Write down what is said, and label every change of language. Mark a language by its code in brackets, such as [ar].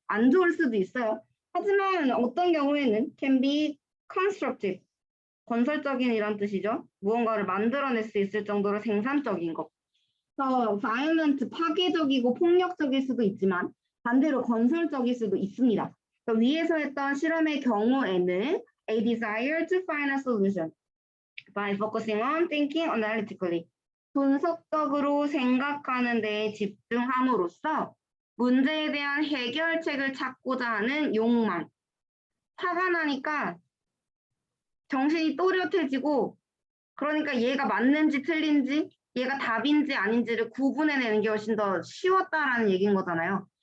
[ko] 안 좋을 수도 있어요. 하지만 어떤 경우에는 [en] can be constructive, [ko] 건설적인 이란 뜻이죠. 무언가를 만들어낼 수 있을 정도로 생산적인 것. 그래서 violent, 파괴적이고 폭력적일 수도 있지만 반대로 건설적일 수도 있습니다. 위에서 했던 실험의 경우에는 [en] a desire to find a solution by focusing on thinking analytically. [ko] 분석적으로 생각하는 데에 집중함으로써 문제에 대한 해결책을 찾고자 하는 욕망. 화가 나니까 정신이 또렷해지고 그러니까 얘가 맞는지 틀린지 얘가 답인지 아닌지를 구분해내는 게 훨씬 더 쉬웠다라는 얘기인 거잖아요.